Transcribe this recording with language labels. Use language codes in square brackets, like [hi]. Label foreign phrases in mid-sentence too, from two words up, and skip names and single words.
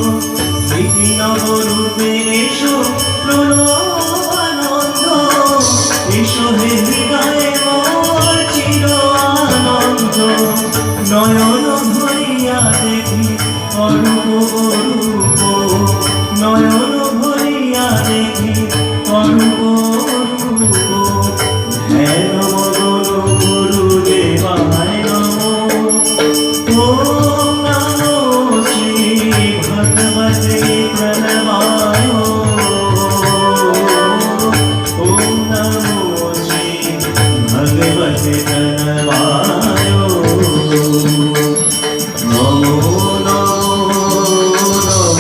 [bn] নবরূপে এসো এসো হে হৃদয়ে মোর চির আনন্দ নয়ন ভরিয়া দেখি অরূপ অরূপ নয়ন ভরিয়া দেখি অরূপ অরূপ ধ্যান মদন [sa] গুরুদেবায় নমো ॐ नमो श्री भगवते प्रणवाय भगवते प्रणवाय नमो नमो